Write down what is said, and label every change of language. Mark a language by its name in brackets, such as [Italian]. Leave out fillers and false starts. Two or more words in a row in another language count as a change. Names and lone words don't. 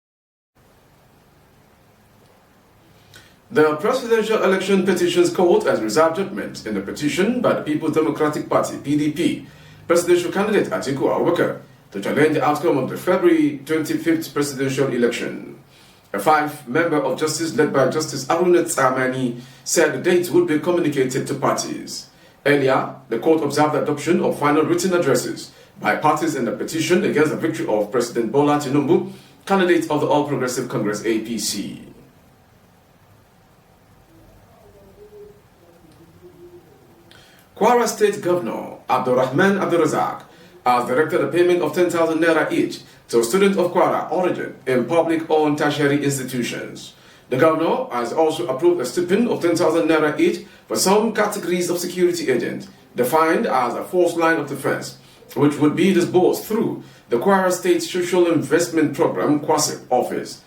[English] The Presidential Election Petitions Court has reserved judgment in the petition by the People's Democratic Party, PDP, presidential candidate Atiku Abubakar to challenge the outcome of the February 25th presidential election. A five-member of justice led by Justice Aruna Tsamani said the date would be communicated to parties. Earlier, the court observed the adoption of final written addresses by parties in the petition against the victory of President Bola Tinubu, candidate of the All Progressive Congress APC. Kwara State Governor Abdurrahman Abdurrazak has directed the payment of 10,000 naira each to students of Kwara origin in public-owned tertiary institutions. The governor has also approved a stipend of 10,000 naira each for some categories of security agents, defined as a fourth line of defense, which would be disbursed through the Kwara State Social Investment Program (KWASIP) office.